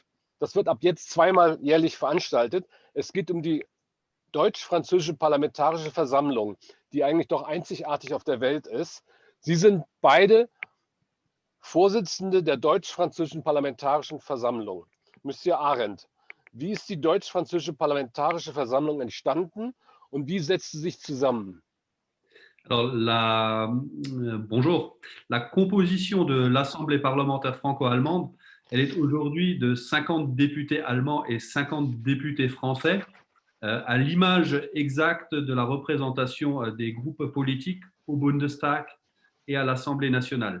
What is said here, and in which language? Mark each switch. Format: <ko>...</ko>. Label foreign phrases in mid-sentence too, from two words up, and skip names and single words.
<de>Das wird ab jetzt zweimal jährlich veranstaltet. Es geht um die Deutsch-Französische Parlamentarische Versammlung, die eigentlich doch einzigartig auf der Welt ist. Sie sind beide Vorsitzende der Deutsch-Französischen Parlamentarischen Versammlung. Monsieur Arend, wie ist die Deutsch-Französische Parlamentarische Versammlung entstanden und wie setzt sie sich zusammen?</de> <fr>Alors, bonjour. La composition de l'Assemblée parlementaire franco-allemande, elle est aujourd'hui de 50 députés allemands et 50 députés français, à l'image exacte de la représentation des groupes politiques au Bundestag et à l'Assemblée nationale.</fr>